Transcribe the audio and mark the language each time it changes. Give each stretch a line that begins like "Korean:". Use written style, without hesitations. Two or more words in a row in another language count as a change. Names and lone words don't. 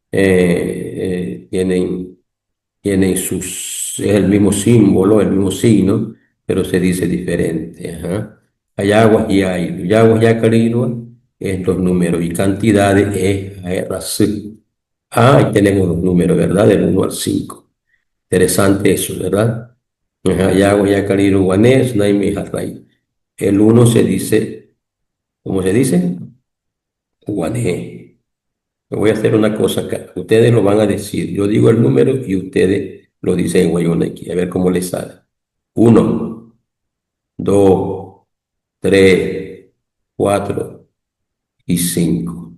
Spanish: Tienen es el mismo símbolo, el mismo signo, pero se dice diferente. Ajá. Hay aguas y hay. Yaguas y acarilua es los números y cantidades es ARC. Ah, y tenemos los números, ¿verdad? Del 1 al 5. Interesante eso, ¿verdad? Ajá. Yaguas y acarilua guanés, naime jarray. El uno se dice, ¿cómo se dice? Guané. Voy a hacer una cosa acá. Ustedes lo van a decir. Yo digo el número y ustedes lo dicen en Guayunequi. A ver cómo les sale. Uno, dos, tres, cuatro y cinco.